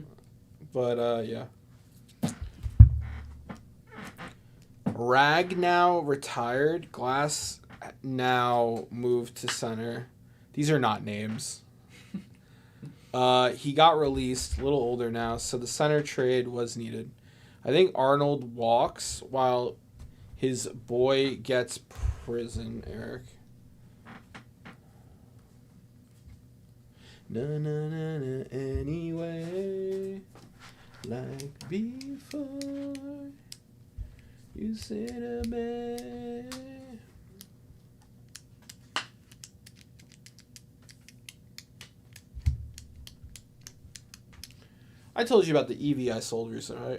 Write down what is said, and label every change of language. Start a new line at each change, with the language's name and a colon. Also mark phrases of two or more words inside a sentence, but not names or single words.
English: But, yeah. Rag now retired. Glass now moved to center. These are not names. He got released, a little older now, so the center trade was needed. I think Arnold walks while his boy gets prison, Eric. Na na na na anyway, like before, you said to me. I told you about the EV I sold recently, right?